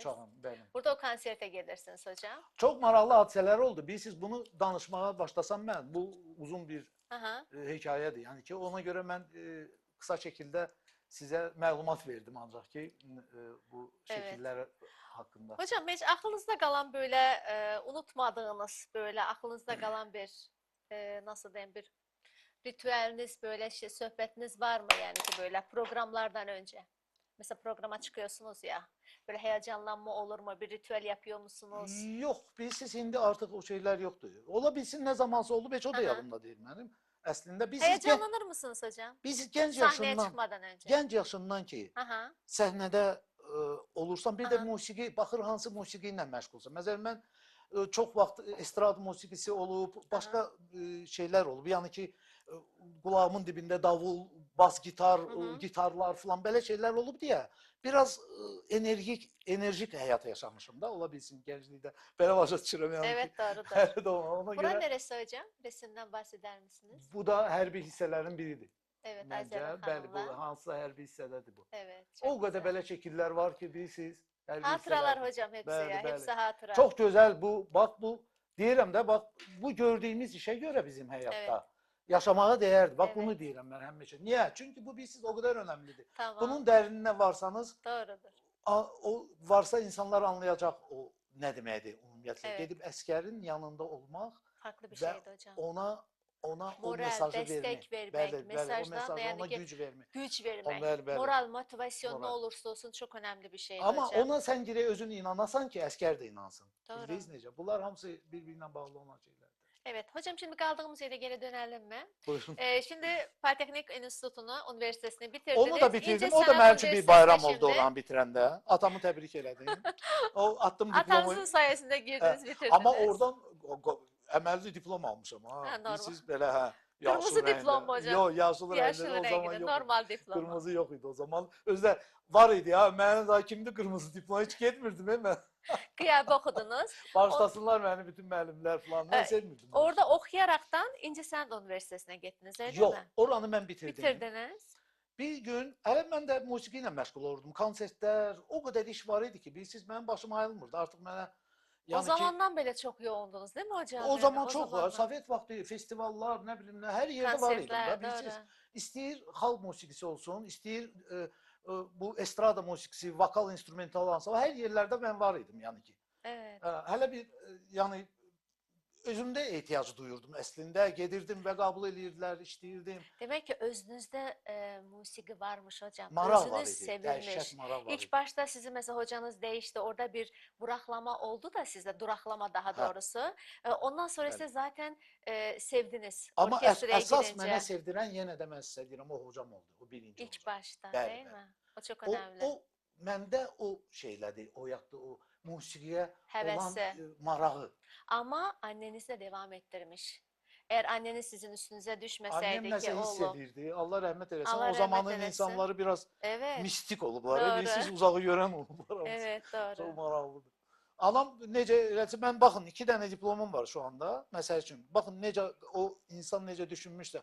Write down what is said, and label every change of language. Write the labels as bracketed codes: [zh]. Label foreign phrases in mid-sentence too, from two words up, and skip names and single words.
[az] uçağın, bəli. [tr] Burada o konserte gelirsiniz hocam. [az] Çox maraqlı hadisələr oldu. Bilirsiniz, bunu danışmağa başlasam mən, bu uzun bir Aha. hekayədir. Yəni ki, ona görə mən qısa şəkildə sizə məlumat verdim ancaq ki, bu şəkillər haqqında. [tr] Hocam hiç aklınızda kalan böyle unutmadığınız, böyle aklınızda kalan bir nasıl diyeyim, bir ritüeliniz, böyle şey, sohbetiniz var mı yani ki böyle programlardan önce? Mesela programa çıkıyorsunuz ya, böyle heyecanlanma olur mu? Bir ritüel yapıyor musunuz? [az] Yox, bilirsiniz, indi artıq o şeylər yoxdur. Ola bilsin, nə zamansa olub, heç o da Aha. yadımda deyil mənim. Əslində biz [tr] Heyecanlanır mısınız hocam? [az] gənc [tr] Sahneye [az] yaşından, [tr] çıkmadan önce. [az] gənc yaşından ki, Aha. səhnədə olursan, bir də Aha. musiqi, baxır hansı musiqi ilə məşğulsan. Məsələn, mən çox vaxt estrad musiqisi olub, başqa şeylər olub. Yəni ki, qulağımın dibində davul, bas gitar, gitarlar falan belə şeylər olub deyə biraz enerjik həyat yaşamışım da, ola bilsin gənclikdə. Belə başa düşürəm yəni ki. [tr] Evet, doğrudur. [az] Hər də ona [tr] Bura [az] görə [tr] neresi hocam? Resimden bahseder misiniz? [az] bu da hərbi hissələrin biridir. [tr] Evet, [az] Məncə, [tr] Azeren [az] bəli, bu [tr] Hanım'la. [az] hansısa hərbi hissədədir bu. [tr] Evet, [az] O [tr] çok [az] qədər [tr] güzel. [az] belə şəkillər var ki, bilirsiniz, hərbi [tr] Hatıralar [az] hissələrdir. [tr] hocam hepsi [az] Bəli, [tr] ya, [az] bəli. [tr] hepsi hatıra. [az] Çox gözəl bu, bax bu, deyirəm də, bax bu gördüyümüz işə görə bizim həyatda [tr] Evet. [az] yaşamağa dəyərdir. Bax bunu [tr] Evet. [az] deyirəm mən həmişə. Niyə? Çünki bu bilirsiniz o qədər önəmlidir. [tr] Tamam, [az] Bunun dərinlinə varsanız, [tr] doğrudur. [az] o varsa insanlar anlayacaq o nə deməkdir ümumiyyətlə. [tr] Evet. [az] Gedib əskərin yanında olmaq [tr] Farklı bir [az] və [tr] şeydi hocam. [az] ona o [tr] Moral, [az] mesajı [tr] destek [az] vermək. [tr] vermek, [az] Bəli, bəli, o [tr] mesajdan [az] mesajı [tr] da yani [az] ona [tr] ki [az] güc vermək. [tr] güç vermek, [az] Bəli, bəli. [tr] moral, motivasyon ne [az] Moral. [tr] olursa olsun çok önemli bir şeydi [az] Amma [tr] hocam. [az] ona sən girək özün inanasan ki, əskər də inansın. [tr] Doğru. [az] Bildiniz necə? Bunlar hamısı bir-birinə bağlı olan şeylərdir. [tr] Evet hocam, şimdi kaldığımız yere geri dönelim mi? [az] Buyurun. [tr] Şimdi Politeknik Enstitüsü'nü, üniversitesini bitirdiniz. [az] Onu da bitirdim. [tr] İnce [az] O da [tr] Sanat [az] mənim üçün bir bayram oldu [tr] Üniversitesi'nde [az] oranı bitirəndə. Atamı təbrik elədim. O attım diplomu. [tr] atanızın sayesinde girdiniz, bitirdiniz. [az] Amma oradan əməlli diplom almışam ha. [tr] Ha, normal. [az] Siz belə hə. [tr] Kırmızı diplom mu hocam? [az] Yox, yaşıl [tr] Yaşıl [az] rəngli o zaman [tr] renginde, [az] yox. normal diploma. Qırmızı yox idi o zaman. Özdə var idi ya. Mənim daha kimdi qırmızı diplom? Heç getmirdim mən. [tr] Kıyabe okudunuz. [az] Bağışlasınlar məni bütün müəllimlər falan. Mən sevmirdim. [tr] Orada okuyaraktan İnce Sanat Üniversitesi'ne gittiniz öyle [az] Yox, [tr] mi? [az] oranı mən bitirdim. [tr] Bitirdiniz. [az] Bir gün, hələ mən də musiqi ilə məşğul olurdum. Konsertlər, o qədər iş var idi ki, bilirsiniz, mənim başım ayılmırdı. Artıq mənə [tr] O zamandan beri çok yoğundunuz değil mi hocam? [az] o [tr] Yani [az] zaman [tr] o [az] çox var. [tr] zamandan. [az] Sovet vaxtı festivallar, nə bilim nə, hər yerdə var idim [tr] Konsertler, [az] də, bilirsiniz. [tr] doğru. [az] İstəyir xalq musiqisi olsun, istəyir bu estrada musiqisi, vokal, instrumental olsa, hər yerlərdə mən var idim yəni ki. [tr] Evet. [az] Hələ bir yəni özümdə ehtiyac duyurdum əslində. Gedirdim və qəbul edirdilər, işləyirdim. [tr] Demek ki özünüzde musiki varmış hocam. [az] Maraq var [tr] Özünüz [az] idi, dəhşət [tr] sevilmiş. [az] maraq var [tr] İlk [az] idi. [tr] başta sizi mesela hocanız değişti. Orada bir duraklama oldu da sizde. [az] Duraklama daha Hə, doğrusu. Ondan sonra bəli. [tr] siz zaten sevdiniz [az] Amma [tr] orkestraya [az] əsas mənə [tr] gidince. [az] sevdirən yenə də mən sizə deyirəm, o hocam oldu, o birinci [tr] İlk [az] hocam. [tr] başta [az] Bəli, [tr] değil [az] bəli. [tr] mi? O çok [az] O, [tr] önemli. [az] məndə o şeylədi, oyatdı, o musiqiyə olan [tr] Hevesi. [az] marağı. [tr] Ama anneniz de devam ettirmiş. Eğer anneniz sizin üstünüze [az] Annem [tr] düşmeseydi ki [az] nəsə hiss [tr] oğlum [az] edirdi, Allah rəhmət eləsin. [tr] Allah [az] O [tr] rahmet [az] zamanın [tr] eylesin. [az] insanları biraz [tr] Evet, [az] mistik olublar. [tr] doğru. [az] Bilirsiniz, uzağı görən olublar hamısı. [tr] Evet, [az] Çox [tr] doğru. [az] maraqlıdır. Anam necə eləsə, mən baxın 2 dənə diplomum var şu anda. Məsəl üçün, baxın necə o insan necə düşünmüşsə.